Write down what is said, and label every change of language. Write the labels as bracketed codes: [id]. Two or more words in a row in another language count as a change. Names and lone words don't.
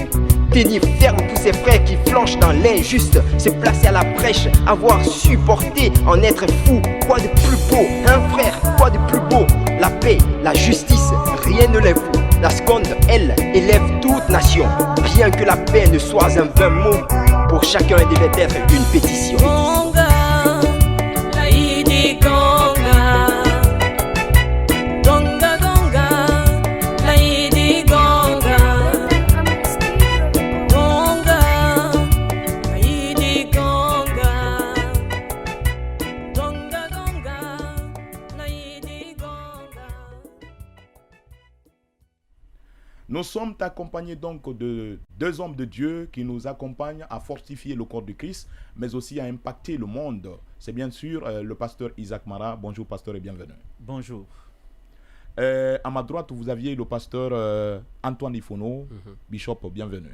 [fr] Tenir ferme tous ces frères qui flanchent dans l'injuste, se placer à la brèche, avoir supporté en être fou. Quoi de plus beau, hein frère? Quoi de plus beau? La paix, la justice, rien ne les vaut. La seconde, elle, élève toute nation. Bien que la paix ne soit un vain mot, pour chacun elle devait être une pétition. Gonga, laidi gonga. Gonga, gonga, laidi gonga. Gonga, laidi gonga. Gonga, gonga, laidi gonga. Nous sommes accompagnés donc de deux hommes de Dieu qui nous accompagnent à fortifier le corps de Christ, mais aussi à impacter le monde. C'est bien sûr le pasteur Isaac Mara. Bonjour pasteur et bienvenue. Bonjour. À ma droite, vous aviez le pasteur Antoine Ifono, bishop, bienvenue.